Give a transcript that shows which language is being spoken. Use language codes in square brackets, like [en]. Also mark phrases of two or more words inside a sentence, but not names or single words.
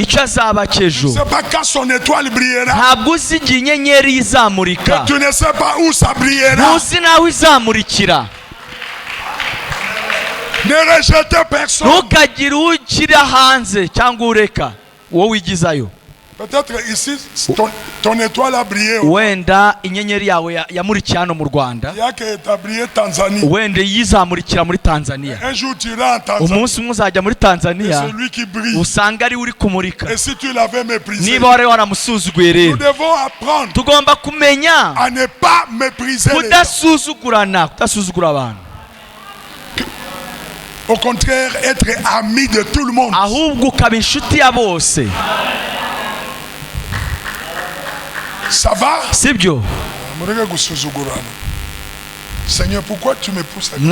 [fr] Tu ne sais pas quand son étoile brillera. Que tu ne sais pas où ça brillera. Ne rejetez personne. Peut-être ici ton étoile a brillé. [rw] Wenda inyenyeri yawe yamurikiye hano mu Rwanda. Wenda yizamurikira muri Tanzania. [fr] Un jour tu iras en Tanzanie. [rw] Umunsi umwe uzajya muri Tanzania. [fr] C'est lui qui brille. [rw] Usanga ari uri kumurika. [fr] Et si tu l'avais méprisé. [rw] Niba wari waramusuzuguye rero. [fr] Nous devons apprendre. [rw] Tugomba kumenya [fr] à ne pas mépriser. [rw] Kudasuzugura abantu. [fr] Au contraire, être ami de tout le monde. Ça va? [rw] Sibyo. [fr] Seigneur, pourquoi tu me pousses à